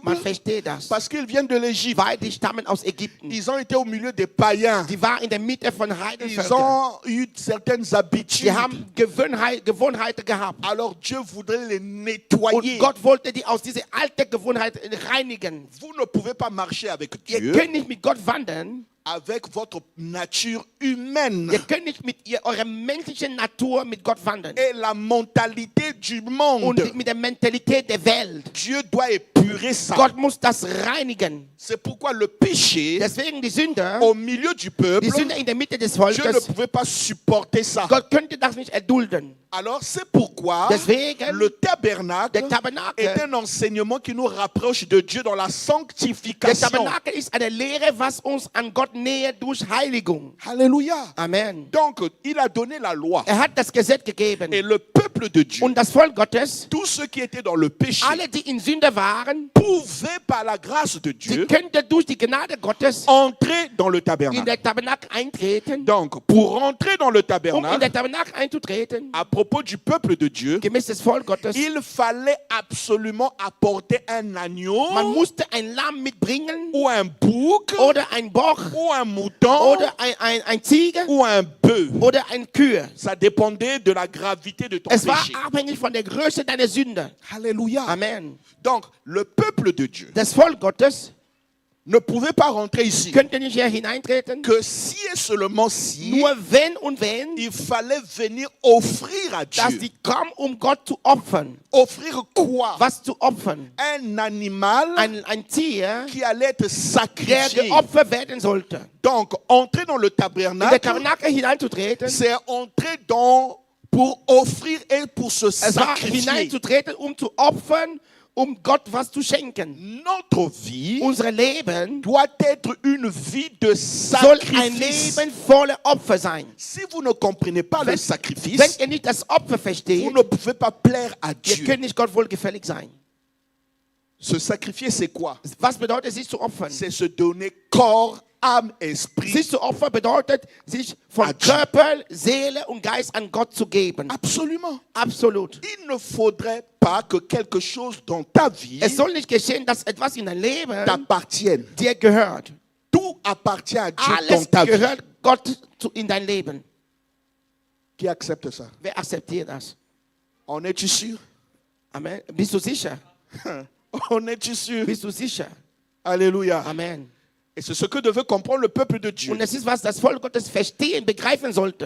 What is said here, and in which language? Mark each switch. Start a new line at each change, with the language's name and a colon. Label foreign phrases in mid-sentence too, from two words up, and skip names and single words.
German: Man versteht das.
French: Parce qu'ils viennent de l'Égypte.
German: Weil die stammen aus Ägypten.
French: Ils ont été au milieu des païens.
German: Die waren in der Mitte von
French: Ils
German: Heidenvölkern.
French: ont eu certaines habitudes.
German: Die haben Gewohnheiten gehabt.
French: Alors Dieu voudrait les
German: Und
French: nettoyer.
German: Gott wollte die aus dieser alten Gewohnheit reinigen.
French: Vous ne pouvez pas marcher avec
German: Ihr
French: Dieu
German: könnt nicht mit Gott wandern.
French: avec votre nature humaine
German: Ihr könnt nicht mit eurer menschlichen Natur mit Gott wandern.
French: et la mentalité du
German: Und
French: monde.
German: mit der Mentalität der Welt.
French: Dieu doit épurer ça.
German: Gott muss das reinigen.
French: C'est pourquoi le péché
German: Deswegen die Sünder,
French: au milieu du peuple,
German: die Sünder in der Mitte des
French: Dieu ne
German: Volkes,
French: pouvait pas supporter ça.
German: Gott könnte das nicht erdulden.
French: Alors c'est pourquoi
German: Deswegen,
French: le tabernacle
German: der Tabernakel,
French: est un enseignement qui nous rapproche de Dieu dans la
German: der
French: sanctification.
German: Tabernakel ist eine Lehre, was uns an Gott nähert durch Heiligung.
French: Alléluia.
German: Amen.
French: Donc il a donné la loi.
German: Er hat das Gesetz gegeben.
French: Et le peuple de Dieu,
German: Und das Volk Gottes,
French: tous ceux qui étaient dans le péché,
German: alle, die in Sünde waren,
French: pouvaient par par la grâce de
German: Sie
French: Dieu,
German: könnte durch die Gnade Gottes
French: entrer dans le
German: in
French: tabernacle.
German: der Tabernakel eintreten.
French: Donc, pour rentrer dans le
German: In
French: tabernacle,
German: der Tabernakel einzutreten,
French: à propos du peuple de Dieu,
German: gemäß des Volk Gottes,
French: il fallait absolument apporter un agneau
German: man musste ein Lamm mitbringen
French: ou un bouc
German: oder ein Bock
French: ou un mouton
German: oder ein Ziege
French: ou un bœuf.
German: oder ein Kühe.
French: Ça dépendait de la gravité de ton
German: Es war
French: péché.
German: abhängig von der Größe deiner Sünde.
French: Alléluia.
German: Amen.
French: Donc, le peuple de Dieu
German: Das Volk Gottes
French: ne pouvait pas rentrer ici
German: könnte nicht hier hineintreten,
French: que si et seulement si
German: nur wenn und wenn,
French: il fallait venir offrir à
German: dass
French: Dieu.
German: sie kommen, um Gott zu opfern.
French: Offrir quoi?
German: Was zu opfern?
French: Un animal
German: Ein Tier,
French: qui allait être
German: der
French: sacrifié.
German: geopfert werden sollte.
French: Donc, entrer dans le
German: In der
French: tabernacle,
German: Tabernakel hineinzutreten,
French: c'est entrer dans pour offrir et pour se
German: es war
French: sacrifier.
German: hineinzutreten, um zu opfern, um Gott was zu schenken.
French: Notre vie
German: Unser Leben
French: doit être une vie de
German: soll ein
French: sacrifice.
German: Leben voller Opfer sein.
French: Si vous ne comprenez pas le
German: Wenn
French: sacrifice,
German: ihr nicht das Opfer
French: vous
German: versteht,
French: ne pouvez pas plaire à
German: ihr
French: Dieu.
German: könnt nicht Gott wohlgefällig sein.
French: Se sacrifier, c'est quoi?
German: Was bedeutet, sich zu opfern?
French: C'est se donner corps, âme, esprit.
German: Sich zu opfern bedeutet, sich von
French: À Dieu.
German: Körper, Seele und Geist an Gott zu geben.
French: Absolument.
German: Absolut.
French: Il ne faudrait pas que quelque chose dans ta vie
German: Es soll nicht geschehen, dass etwas in dein Leben
French: t'appartienne.
German: dir gehört.
French: Tout appartient à Dieu dans
German: Alles
French: ta vie.
German: gehört Gott in dein Leben.
French: Qui accepte ça?
German: Wer akzeptiert das?
French: En es-tu sûr?
German: Amen. Bist du sicher?
French: En es-tu sûr?
German: Bist du sicher?
French: Alléluia.
German: Amen.
French: Et c'est ce que devait comprendre le peuple de Dieu.
German: Und es ist, was das Volk Gottes verstehen, begreifen sollte.